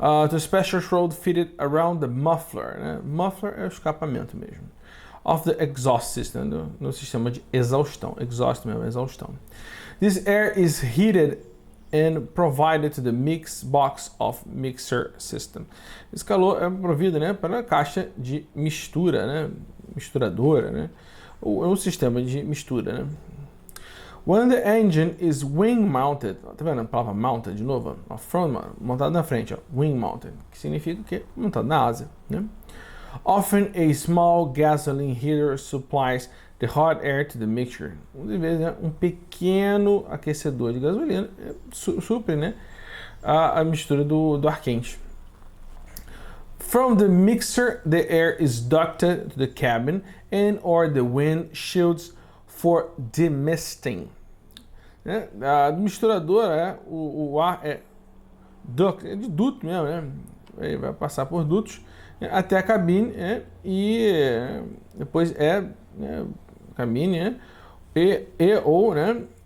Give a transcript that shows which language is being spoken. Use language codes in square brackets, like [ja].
[en] The special shroud fitted around the muffler, né? [pt] Muffler é o escapamento mesmo. [en] Of the exhaust system, [pt] no sistema de exaustão. Exhaust mesmo, exaustão. [en] This air is heated and provided to the mix box of mixer system. [pt] Esse calor é provido, né, para a caixa de mistura, né, misturadora, né, ou é um sistema de mistura, né. [en] When the engine is wing mounted, [pt] tá vendo a palavra mounted de novo? Front, montado na frente, ó, wing mounted, que significa que montado na asa, né. [en] Often a small gasoline heater supplies the hot air to the mixture. [pt] De vez, né, um pequeno aquecedor de gasolina supre, né, a mistura do ar quente. [en] From the mixer, the air is ducted to the cabin and or the windshields for demisting. Né? [pt] A misturadora, o ar é duct, é de duto mesmo, né? Ele vai passar por dutos até a cabine e depois cabine, né? ou né?